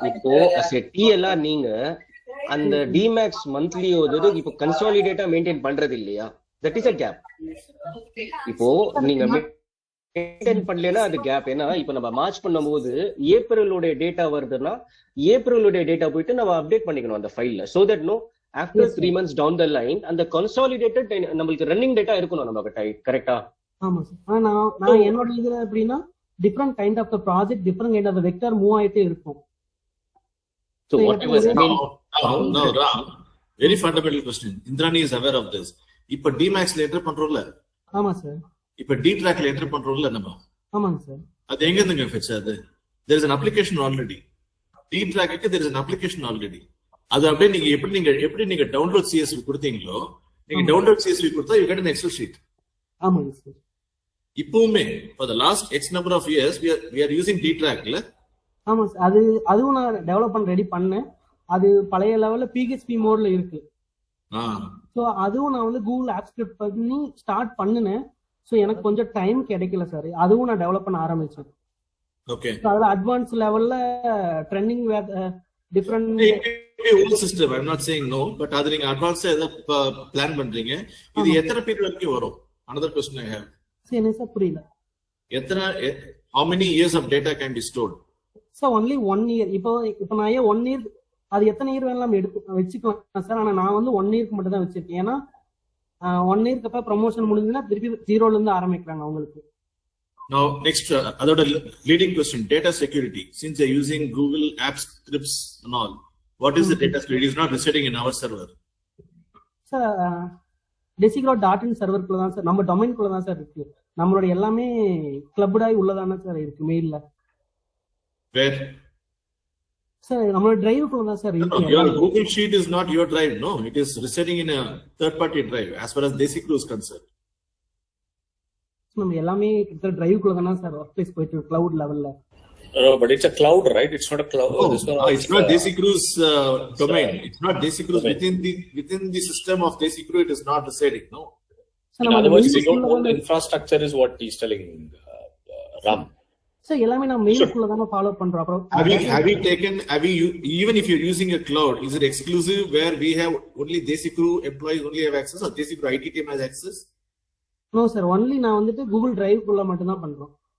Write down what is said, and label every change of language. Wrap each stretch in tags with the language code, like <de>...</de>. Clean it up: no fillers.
<ta>இப்போ as a டிஎல்ஆ நீங்க அந்த டிமேக்ஸ் மந்த்லி இப்போ கன்சாலிடேட்டா மெயின்டைன் பண்றது இல்லையா?</ta> <en>That is a gap.</en> <ta>இப்போ நீங்க மெயின்டைன் பண்ணலனா அது கேப். ஏன்னா இப்ப நம்ம மார்ச் பண்ணும்போது ஏப்ரலோட டேட்டா வருதுன்னா ஏப்ரலோட டேட்டா போயிட்டு நம்ம அப்டேட் பண்ணிக்கணும் அந்த ஃபைல்ல.</ta> <en>so that no after Yes, 3 months down the line and the consolidated</en> <ta>நம்மளுக்கு ரன்னிங் டேட்டா இருக்கணும் நம்ம கிட்ட, கரெக்டா? ஆமா சார். நான் என்னோட இதுல எப்படின்னா different kind of the project, different kind of the vector move ஆயிட்டே இருக்கும்.</ta> <en>So whatever, I mean, now Ram, very fundamental question. Indrani is aware of this.</en> <ta>இப்ப Dmax ல என்டர் பண்றோம்ல? ஆமா சார். இப்ப D track ல என்டர் பண்றோம்ல நம்ம? ஆமாங்க sir. அது எங்க இருந்துங்க ஃபெட்ச் ஆகுது?</ta> <en>There is an application already. D track க்கு there is an application already.</en> <ta>அது அப்படியே நீங்க எப்படி நீங்க டவுன்லோட் CSV கொடுத்தீங்களோ, நீங்க டவுன்லோட் CSV கொடுத்தா</ta> <en>you get an Excel sheet.</en> <ta>ஆமாங்க சார்.</ta> <en>இப்பவுமே for the last X number of years we are using D track ல.</en> <ta>ஆமா சார். அதுவும் நான் டெவலப் பண்ண ரெடி பண்ணேன். அது பழைய லெவல்ல PHP மோட்ல இருக்கு. ஸோ அதுவும் நான் வந்து கூகுள் ஆப் ஸ்கிரிப்ட் பண்ணி ஸ்டார்ட் பண்ணினேன். ஸோ எனக்கு கொஞ்சம் டைம் கிடைக்கல சார். அதுவும் நான் டெவலப் பண்ண ஆரம்பிச்சேன். ஓகே. அதுல அட்வான்ஸ் லெவல்ல trending different</ta> <en>old system, I am not saying no, but</en> <ta>அது நீங்க அட்வான்ஸா ஏதோ பிளான் பண்றீங்க. இது எத்தனை பீரியட் வரைக்கும் வரும்?</ta> <en>another question I have.</en> <ta>என்ன சார் புரியல.</ta> <en>how many years of data can be stored? Sir only 1 year.</en> <ta>இப்போ நான் 1 year, அது எத்தனை இயர் வேணாலும் வச்சுக்கலாம் சார். ஆனா நான் வந்து 1 இயர்க்கு மட்டும் தான் வச்சிருக்கேன். ஏன்னா 1 இயர்க்கு அப்புறம் ப்ரொமோஷன் முடிஞ்சதுன்னா திருப்பி 0ல இருந்து ஆரம்பிக்கிறாங்க அவங்களுக்கு.</ta> <en>Now next, அதோட leading question, data security. Since you're using Google Apps scripts and all, what is the data security? It is not residing in our server.</en> <ta>Sir Desicro.in சர்வர்க்குள்ள தான் சார், நம்ம டொமைன்குள்ள தான் சார் இருக்கு. நம்மளோட எல்லாமே கிளப்டாய் உள்ளதானே சார் இருக்கு மெயில்ல.</ta> <en>Where?</en> <ta>Sir நம்மளோட டிரைவுக்குள்ள தான் sir இருக்கு.</ta> <en>Your Google Sheet is not your drive, no. It is residing in a third party drive as far as Desicro is concerned. நம்ம எல்லாமே டிரைவுக்குள்ள தானே sir work place போயிட்டு cloud லெவல்ல. But it's a cloud, right? It's not a cloud. Oh, it's not Desicro's domain. It's not Desicro's within the system of Desicro. It is not residing, no. In other words, we don't own the infrastructure, is what he's telling Ram.</en> <ta>So எல்லாமே நான் மெயிலுக்குள்ள தான follow பண்றோம். அப்புறம்</ta> <en>have you even if you're using a cloud, is it exclusive where we have only Desicro employees only have access, or Desicro IT team has access? No sir, only</en> <ta>நான் வந்துட்டு Google Drive-குள்ள மட்டும் தான் பண்றோம்.</ta>